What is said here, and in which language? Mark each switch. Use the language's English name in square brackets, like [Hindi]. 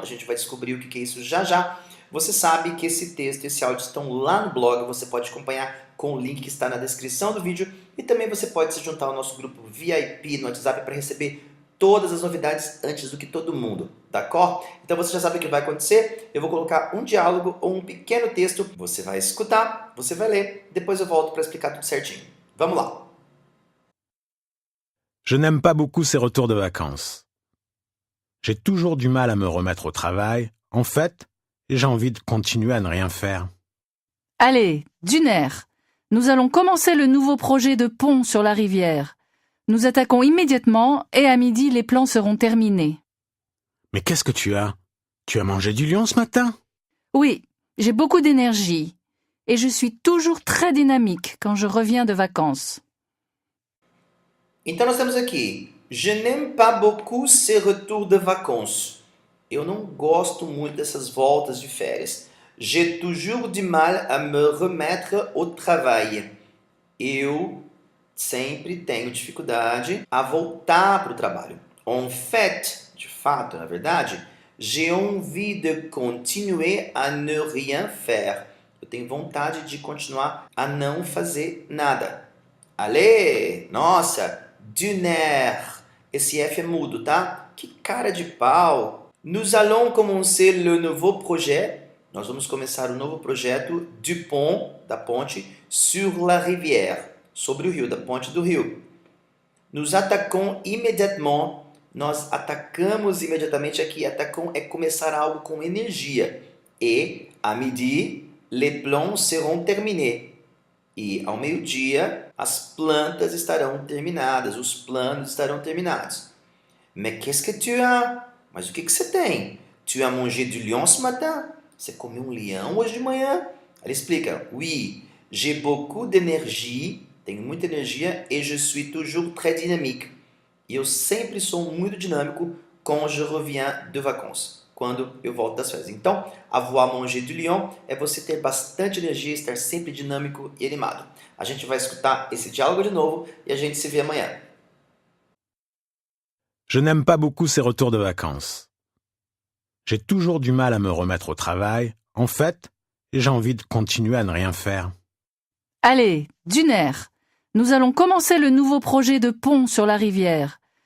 [Portuguese] A gente vai descobrir o que é isso já já. Você sabe que esse texto e esse áudio estão lá no blog, você pode acompanhar com o link que está na descrição do vídeo e também você pode se juntar ao nosso grupo VIP no WhatsApp para receber todas as novidades antes do que todo mundo, d'accord? Então você já sabe o que vai acontecer, eu vou colocar um diálogo ou um pequeno texto, você vai escutar, você vai ler, depois eu volto para explicar tudo certinho. Vamos lá! [French] Je n'aime pas beaucoup ces retours de vacances. J'ai toujours du mal à me remettre au travail. En fait, j'ai envie de continuer à ne rien faire. Allez, d'une air. Nous allons commencer le nouveau projet de pont sur la rivière. Nous attaquons immédiatement et à midi les plans seront terminés. Mais qu'est-ce que tu as? Tu as mangé du lion ce matin? Oui, j'ai beaucoup d'énergie et je suis toujours très dynamique quand je reviens de vacances. [Portuguese] Então nós temos aqui, [French] je n'aime pas beaucoup ces retours de vacances. [Portuguese] Eu não gosto muito dessas voltas de férias. [French] J'ai toujours du mal à me remettre au travail. [Portuguese] Eu sempre tenho dificuldade a voltar para o trabalho. [French] En fait, [Portuguese] de fato, na verdade, [French] j'ai envie de continuer à ne rien faire. [Portuguese] Eu tenho vontade de continuar a não fazer nada. [French] Allez, nossa, d'une air. [Portuguese] Esse F é mudo, tá? Que cara de pau. [French] Nous allons commencer le nouveau projet. [Portuguese] Nós vamos começar o novo projeto [French] du pont, [Portuguese] da ponte, [French] sur la rivière, [Portuguese] sobre o rio, da ponte do rio. [French] Nous attaquons immédiatement. [Portuguese] Nós atacamos imediatamente aqui. Atacons é começar algo com energia. [French] Et, à midi, les plans seront terminés. [Portuguese] E ao meio-dia, as plantas estarão terminadas, os planos estarão terminados. [French] Mais qu'est-ce que tu as? [Portuguese] Mas o que você tem? [French] Tu as mangé du lion ce matin? [Portuguese] Você comeu um leão hoje de manhã? Ela explica, [French] oui, j'ai beaucoup d'énergie, [Portuguese] tenho muita energia, [French] et je suis toujours très dynamique. [Portuguese] E eu sempre sou muito dinâmico [French] quand je reviens de vacances, [Portuguese] quando eu volto das férias. Então, [French] avoir mangé du lion [Portuguese] é você ter bastante energia, estar sempre dinâmico e animado. A gente vai escutar esse diálogo de novo e a gente se vê amanhã. [French] Je n'aime pas beaucoup ces retours de vacances. J'ai toujours du mal à me remettre au travail. En fait, j'ai envie de continuer à ne rien faire. Allez, d'une air. Nous allons commencer le nouveau projet de pont sur la rivière.